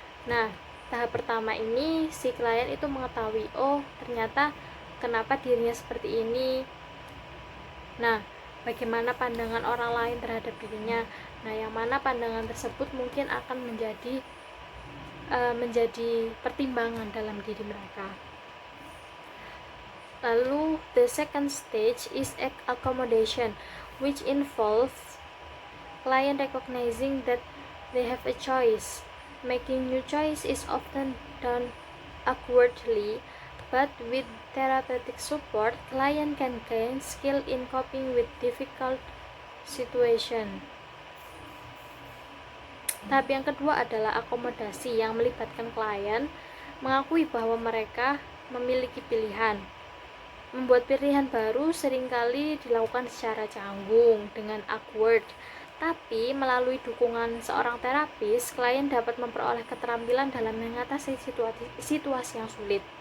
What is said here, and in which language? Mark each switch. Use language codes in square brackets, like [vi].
[id] Nah, tahap pertama ini si klien itu mengetahui, oh ternyata kenapa dirinya seperti ini. Nah, bagaimana pandangan orang lain terhadap dirinya. Nah, yang mana pandangan tersebut mungkin akan menjadi pertimbangan dalam diri mereka. [en] Lalu the second stage is accommodation, which involves client recognizing that they have a choice. Making new choice is often done awkwardly, but with therapeutic support, client can gain skill in coping with difficult situation. [id] Tahap yang kedua adalah akomodasi, yang melibatkan klien mengakui bahwa mereka memiliki pilihan. Membuat pilihan baru seringkali dilakukan secara canggung, dengan awkward. Tapi melalui dukungan seorang terapis, klien dapat memperoleh keterampilan dalam mengatasi situasi yang sulit.